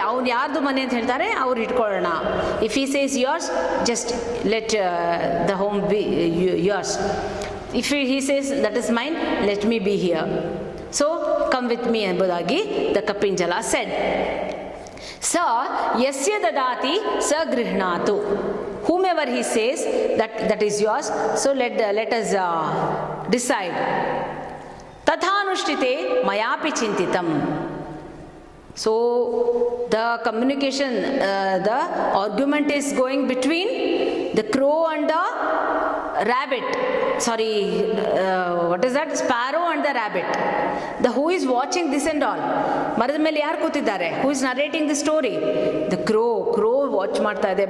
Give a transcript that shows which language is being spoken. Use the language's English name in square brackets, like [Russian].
[Kannada] ಯಾರ್ದು ಮನೆ ಅಂತ ಹೇಳ್ತಾರೆ ಅವ್ರು ಇಟ್ಕೊಳ್ಳೋಣ. [English] If he says yours, just let the home be yours. If he says that is mine, let me be here. So come with me [Kannada] ಎಂಬುದಾಗಿ [English] the Kapinjala said. [Sanskrit] ಸ ಯಸ್ಯ ದದಾತಿ ಸ ಗೃಹ್ಣಾತು. [English] Whomever he says that is yours, so let us decide. [Sanskrit] ತಥಾನುಷ್ಠಿತೆ ಮಯಾಪಿ ಚಿಂತಿತಂ. [English] So the communication, the argument is going between the crow and the rabbit. Sorry, what is that? Sparrow and the rabbit. The who is watching this and all. [Kannada] ಮರದ ಮೇಲೆ ಯಾರು ಕೂತಿದ್ದಾರೆ? [English] Who is narrating the story? [Kannada] The crow watch ಮಾಡ್ತಾ ಇದೆ.